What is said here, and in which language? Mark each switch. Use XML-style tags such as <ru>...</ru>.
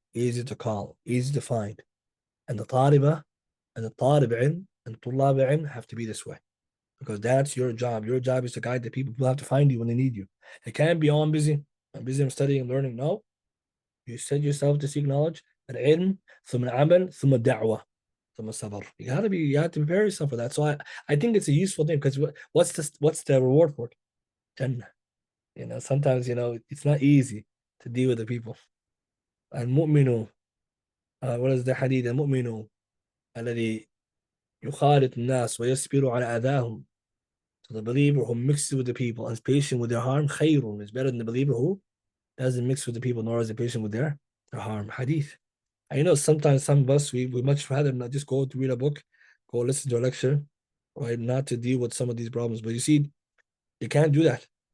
<en>easy to call, easy to find. And the طالبة and the طالب علم and طلاب علم have to be this way. Because that's your job. Your job is to guide the people. People have to find you when they need you. It can't be, oh, I'm busy. I'm busy, I'm studying and learning. No. You set yourself to seek knowledge.</en> <ar>العلم ثم العمل ثم الدعوة ثم الصبر.</ar> <en>You have to prepare yourself for that. So I think it's a useful thing because what's the reward for it? Jannah. Sometimes it's not easy to deal with the people. المؤمن what is the hadith?</en> <ar>المؤمن الذي يخالط الناس ويصبر على أذاهم.</ar> <en>So the believer who mixes with the people and is patient with their harm, خير, is better than the believer who doesn't mix with the people nor is patient with their harm. Hadith. I know sometimes some of us we much rather not just go to read a book, go listen to a lecture, right? Not to deal with some of these problems. But you see, you can't do that.</en>